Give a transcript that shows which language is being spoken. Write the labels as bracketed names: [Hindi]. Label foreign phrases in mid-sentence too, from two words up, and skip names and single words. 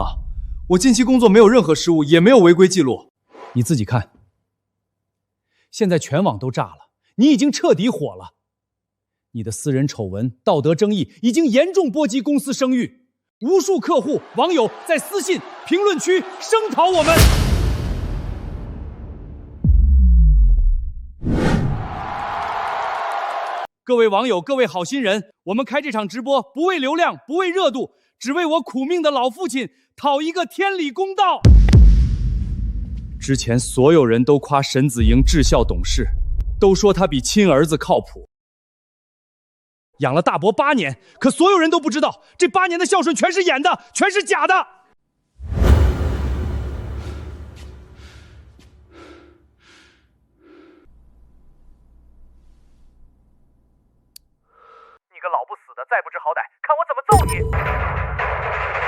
[Chinese] 我近期工作没有任何失误，也没有违规记录。你自己看，现在全网都炸了，你已经彻底火了。你的私人丑闻、道德争议已经严重波及公司声誉，无数客户、网友在私信、评論區聲討我們。各位網友，各位好心人，我們開這場直播不為流量，不為熱度，只為我苦命的老父親討一個天理公道。之前所有人都誇沈子瑩智孝懂事，都說他比親兒子靠譜。養了大伯8年，可所有人都不知道，這8年的孝順全是演的，全是假的。你個老不死的，再不知好歹，看我怎麼揍你！